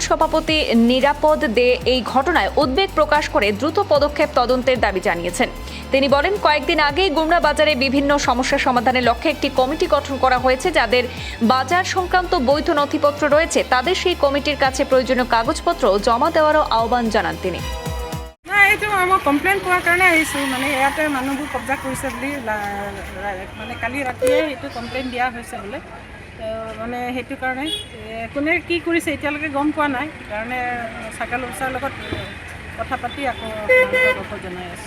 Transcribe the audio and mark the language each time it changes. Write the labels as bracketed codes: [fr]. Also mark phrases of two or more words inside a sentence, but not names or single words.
[bn] সভাপতি নিরাপদ দে এই ঘটনায় উদ্বেগ প্রকাশ করে দ্রুত পদক্ষেপ তদন্তের দাবি জানিয়েছেন। তিনি বলেন, কয়েকদিন আগেই গোমরা বাজারে বিভিন্ন সমস্যা সমাধানের লক্ষ্যে একটি কমিটি গঠন করা হয়েছে। যাদের বাজার সংক্রান্ত বৈধ নথিপত্র রয়েছে তাদের সেই কমিটির কাছে প্ৰয়োজনীয় কাগজপত্র জমা দেওয়ারও আহ্বান জানান তিনি। [as] এইটো মই কমপ্লেইন কৰাৰ কাৰণে আহিছোঁ। মানে ইয়াতে মানুহবোৰ কব্জা কৰিছে বুলি মানে কালি ৰাতিয়ে এইটো কমপ্লেইন দিয়া হৈছে বোলে। মানে সেইটো কাৰণে কোনে কি কৰিছে এতিয়ালৈকে গম পোৱা নাই। কাৰণে [en] circle officer [as] লগত কথা পাতি আকৌ জনাই আছোঁ।